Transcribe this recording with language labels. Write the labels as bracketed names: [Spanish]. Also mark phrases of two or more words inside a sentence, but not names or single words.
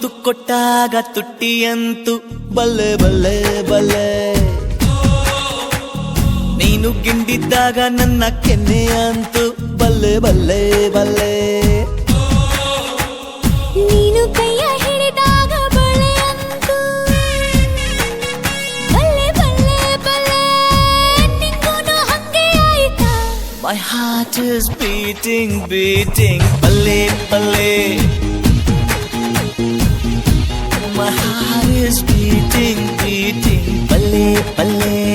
[Kannada] ಕೊಟ್ಟಾಗ ತುಟ್ಟಿಯಂತೂ ಬಲ್ಲೆ ಬಲ್ಲೆ ಬಲ್ಲೆ, ನೀನು ಗಿಂಡಿದ್ದಾಗ ನನ್ನ ಕೆನ್ನೆಯಂತೂ ಬಲ್ಲೆ ಬಲ್ಲೆ ಬಲ್ಲೆ, ನೀನು ಕೈಯ ಹಿಡಿದಾಗ ಬಳೆ ಅಂತೂ ಬಲ್ಲೆ ಬಲ್ಲೆ ಬಲ್ಲೆ, ನಿಂಗೂನು ಹಂಗೆ ಆಯ್ತಾ? [English] My heart is beating, beating, [Kannada] ಬಲ್ಲೆ ಬಲ್ಲೆ. [English] My heart is beating, beating, [Kannada] ಬಲ್ಲೆ ಬಲ್ಲೆ.